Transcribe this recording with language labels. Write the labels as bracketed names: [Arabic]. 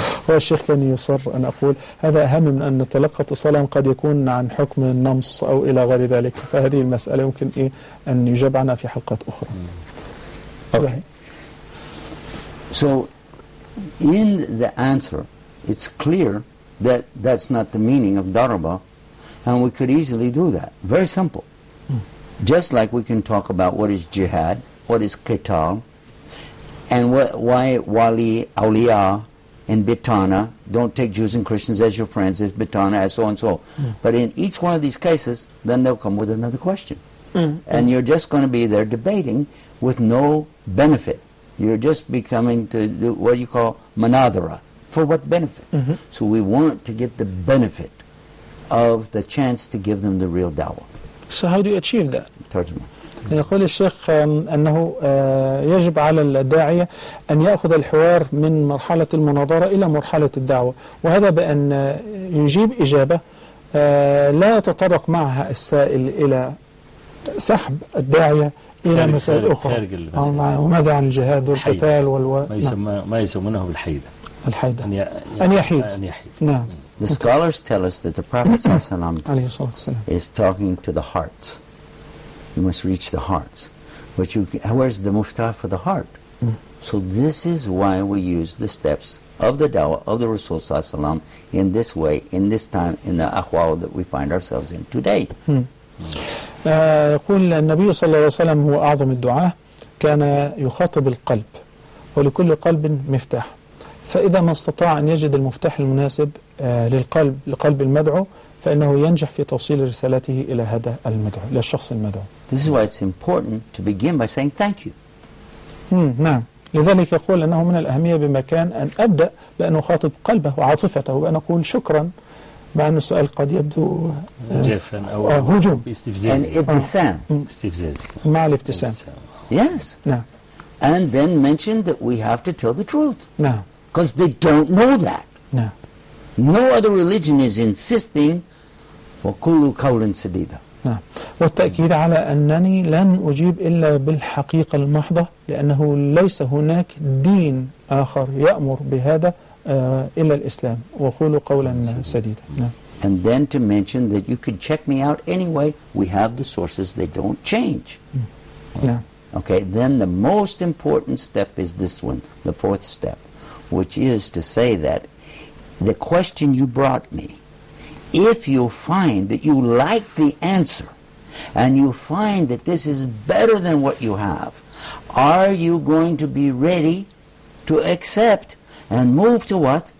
[Arabic] هو الشيخ كان يصر أن أقول هذا أهم من أن نتلقى اتصالا قد يكون عن حكم النمص أو إلى غير ذلك، فهذه المسألة يمكن أن يجاب عنها في حلقات أخرى. [English] Okay. So, in the answer, it's clear that that's not the meaning of daraba, and we could easily do that. Very simple. Just like we can talk about what is jihad, what is qital, and why wali, awliya, and bitana, don't take Jews and Christians as your friends, as bitana, as so and so. But in each one of these cases, then they'll come with another question. And you're just going to be there debating with no benefit. You're just becoming to do what you call manadara. For what benefit? So we want to get the benefit of the chance to give them the real dawah. So how do you achieve that? [Arabic] ترجمة. يقول الشيخ أنه يجب على الداعية أن يأخذ الحوار من مرحلة المناظرة إلى مرحلة الدعوة، وهذا بأن يجيب إجابة لا يتطرق معها السائل إلى سحب الداعية إلى مسائل أخرى. وماذا عن الجهاد والقتال ما يسمونه بالحيدة. الحيدة أن يحيد. نعم. [English] The scholars tell us that the Prophet ﷺ is talking to the hearts. You must reach the hearts. But where's the muftah for the heart? So this is why we use the steps of the dawah of the Rasul ﷺ in this way, in this time, in the ahwal that we find ourselves in today. [Arabic] يقول النبي صلى الله عليه وسلم هو أعظم الدعاة، كان يخاطب القلب، ولكل قلب مفتاح، فإذا ما استطاع أن يجد المفتاح المناسب لقلب المدعو فإنه ينجح في توصيل رسالته إلى هذا المدعو، للشخص المدعو. [English] This is why it's important to begin by saying thank you. [Arabic] نعم، لذلك يقول أنه من الأهمية بمكان أن أبدأ بأن أخاطب قلبه وعاطفته وأن أقول شكرا، مع أن السؤال قد يبدو جافا أو هجوم استفزاز مع الابتسام. [English] Yes. [Arabic] نعم. [English] And then mention that we have to tell the truth. [Arabic] نعم. [English] Because they don't know that. [Arabic] نعم. [English] No other religion is insisting [Arabic] وَقُولُوا قَوْلًا سَدِيدًا. نعم. والتأكيد على أنني لن أجيب إلا بالحقيقة المحضة، لأنه ليس هناك دين آخر يأمر بهذا إلا الإسلام، وقولوا قولا سديدا. نعم. [English] And then to mention that you could check me out anyway. We have the sources, they don't change. [Arabic] نعم. [English] Okay, then the most important step is this one, the fourth step, which is to say that the question you brought me, if you find that you like the answer and you find that this is better than what you have, are you going to be ready to accept and move to what?